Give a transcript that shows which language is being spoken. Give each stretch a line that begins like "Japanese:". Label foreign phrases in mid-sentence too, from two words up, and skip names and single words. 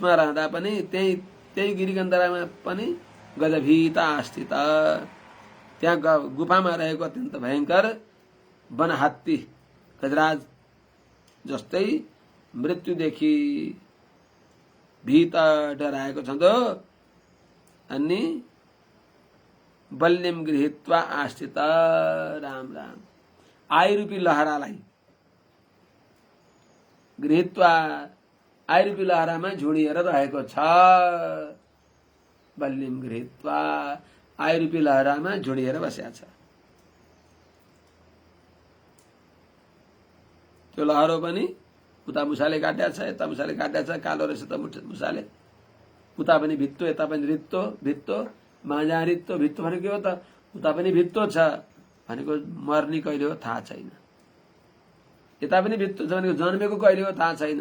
Nepali: त्यसमा रहँदा पनि त्यही गिरीकन्दरामा पनि
Sanskrit: गजभीता स्थित,
Nepali: त्यहाँ गुफामा रहेको अत्यन्त भयंकर वनहात्ती गजराज जस्तै मृत्युदेखि भीत डराएको छ त। अनि
Sanskrit: बल्यम गृहीत्वा आस्थित,
Nepali: राम राम, आयुरूपी लहरालाई गृहीत्वा, आयुरूपी लहरामा झुडिएर रहेको छ।
Sanskrit: बल्यम गृहीत्वा,
Nepali: आयुरूपी लहरामा झुडिएर बसेको छ। त्यो लहरो पनि उता मुसाले काट्या छ, यता मुसाले काट्या छ, कालो रहेछ त मुसाले, उता पनि भित्तो यता पनि रित्तो भित्तो, माझा रित्तो भित्तो भनेको के हो त, उता पनि भित्तो छ भनेको मर्ने कहिले हो थाहा छैन, यता पनि भित्तो छ भनेको जन्मेको कहिले हो थाहा छैन।